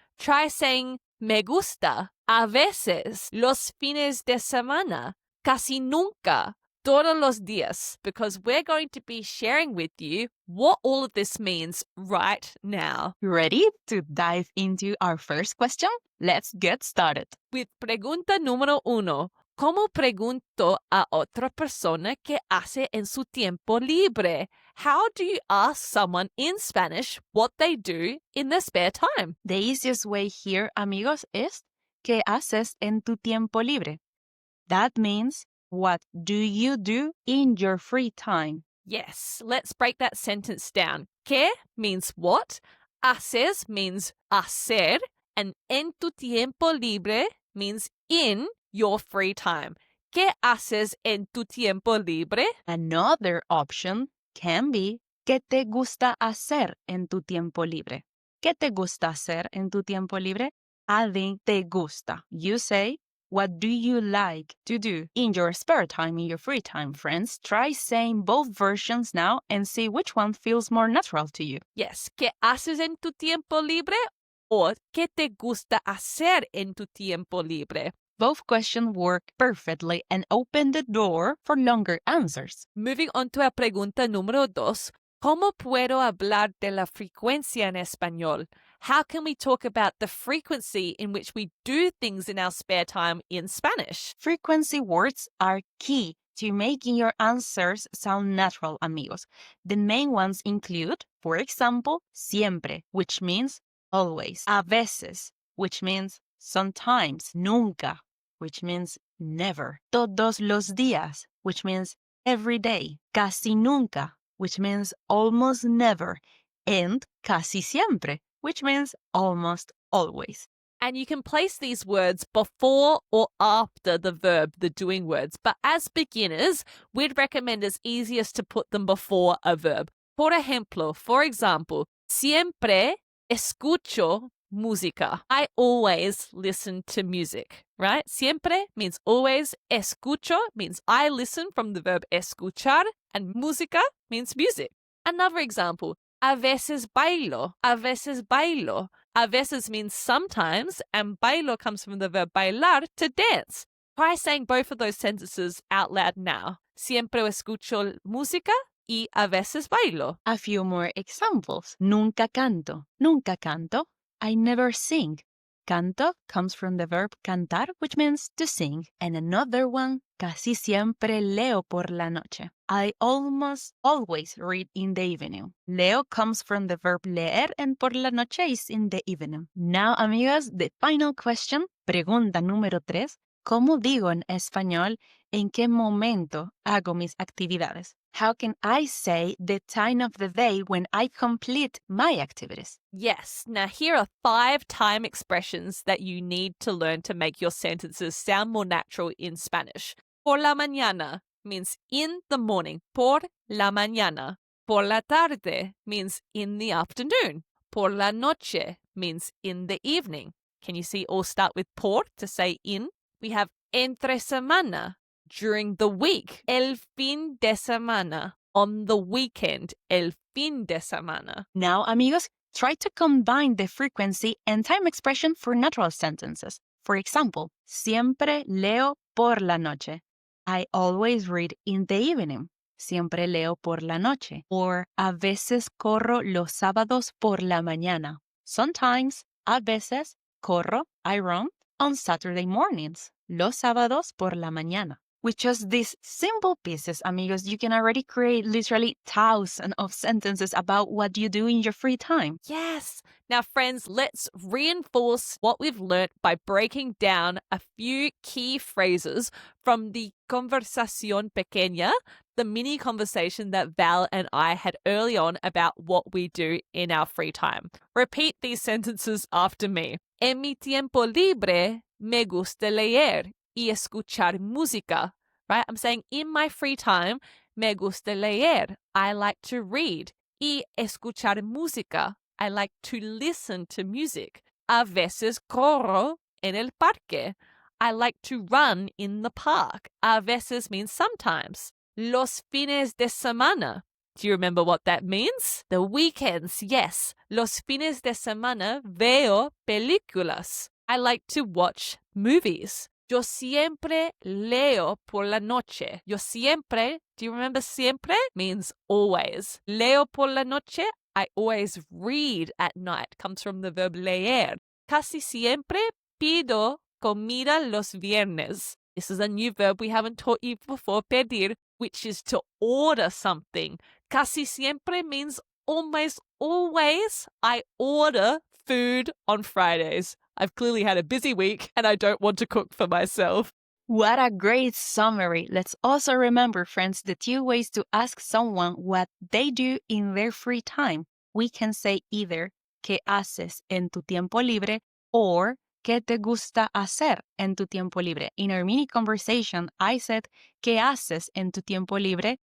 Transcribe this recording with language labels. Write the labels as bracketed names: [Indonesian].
[English] Try saying [Spanish] me gusta, a veces, los fines de semana, casi nunca, todos los días, [English] because we're going to be sharing with you what all of this means right now. Ready to dive into our first question? Let's get started. With [Spanish] pregunta número 1. ¿Cómo pregunto a otra persona qué hace en su tiempo libre? [English] How do you ask someone in Spanish what they do in their spare time? The easiest way here, amigos, is [Spanish] ¿Qué haces en tu tiempo libre? [English] That means, what do you do in your free time? Yes, let's break that sentence down. ¿Qué means what? Haces means hacer. And en tu tiempo libre means in your free time. [Spanish] ¿Qué haces en tu tiempo libre? [English] Another option can be, [Spanish] ¿qué te gusta hacer en tu tiempo libre? ¿Qué te gusta hacer en tu tiempo libre? [English] Adding [Spanish] te gusta. [English] You say, what do you like to do in your spare time, in your free time, friends? Try saying both versions now and see which one feels more natural to you. Yes, [Spanish] ¿qué haces en tu tiempo libre? [English] Or [Spanish] ¿qué te gusta hacer en tu tiempo libre? [English] Both questions work perfectly and open the door for longer answers. Moving on to our [Spanish] pregunta número 2. ¿Cómo puedo hablar de la frecuencia en español? [English] How can we talk about the frequency in which we do things in our spare time in Spanish? Frequency words are key to making your answers sound natural, amigos. The main ones include, for example, siempre, which means always, [Spanish] a veces, [English] which means sometimes, nunca, which means never, [Spanish] todos los días, [English] which means every day, [Spanish] casi nunca, [English] which means almost never, and [Spanish] casi siempre, [English] which means almost always. And you can place these words before or after the verb, the doing words. But as beginners, we'd recommend it's easiest to put them before a verb. [Spanish] Por ejemplo, [English] for example, [Spanish] siempre escucho música. [English] I always listen to music, right? [Spanish] Siempre [English] means always. Escucho means I listen from the verb escuchar. And música means music. Another example, [Spanish] a veces bailo. A veces bailo. A veces [English] means sometimes, and bailo comes from the verb bailar, to dance. Try saying both of those sentences out loud now. [Spanish] Siempre escucho música y a veces bailo. [English] A few more examples. [Spanish] Nunca canto. Nunca canto. [English] I never sing. Canto comes from the verb cantar, which means to sing. [Spanish] And another one, casi siempre leo por la noche. [English] I almost always read in the evening. Leo comes from the verb leer and [Spanish] por la noche [English] is in the evening. Now, amigos, the final question, [Spanish] pregunta número 3. [English] ¿Cómo digo en español en qué momento hago mis actividades? How can I say the time of the day when I complete my activities? Yes, now here are 5 time expressions that you need to learn to make your sentences sound more natural in Spanish. [Spanish] Por la mañana [English] means in the morning. [Spanish] Por la mañana. Por la tarde [English] means in the afternoon. [Spanish] Por la noche [English] means in the evening. Can you see all start with por to say in? We have [Spanish] entre semana, [English] during the week. [Spanish] El fin de semana, [English] on the weekend. [Spanish] El fin de semana. [English] Now, amigos, try to combine the frequency and time expression for natural sentences. For example, [Spanish] siempre leo por la noche. [English] I always read in the evening. [Spanish] Siempre leo por la noche. Or a veces corro los sábados por la mañana. [English] Sometimes, [Spanish] a veces, corro, [English] I run, on Saturday mornings. [Spanish] Los sábados por la mañana. [English] With just these simple pieces, amigos, you can already create literally thousands of sentences about what you do in your free time. Yes. Now, friends, let's reinforce what we've learnt by breaking down a few key phrases from the [Spanish] conversación pequeña, [English] the mini conversation that Val and I had early on about what we do in our free time. Repeat these sentences after me. [Spanish] En mi tiempo libre, me gusta leer y escuchar música, right? [English] I'm saying in my free time, [Spanish] me gusta leer. [English] I like to read. [Spanish] Y escuchar música. [English] I like to listen to music. [Spanish] A veces corro en el parque. [English] I like to run in the park. A veces means sometimes. [Spanish] Los fines de semana. [English] Do you remember what that means? The weekends, yes. [Spanish] Los fines de semana veo películas. [English] I like to watch movies. [Spanish] Yo siempre leo por la noche. Yo siempre, [English] do you remember siempre? Means always. [Spanish] Leo por la noche, [English] I always read at night. Comes from the verb leer. [Spanish] Casi siempre pido comida los viernes. [English] This is a new verb we haven't taught you before, pedir, which is to order something. [Spanish] Casi siempre [English] means almost always I order food on Fridays. I've clearly had a busy week and I don't want to cook for myself. What a great summary. Let's also remember, friends, the two ways to ask someone what they do in their free time. We can say either [Spanish] ¿qué haces en tu tiempo libre? Or ¿qué te gusta hacer en tu tiempo libre? [English] In our mini conversation, I said [Spanish] ¿qué haces en tu tiempo libre?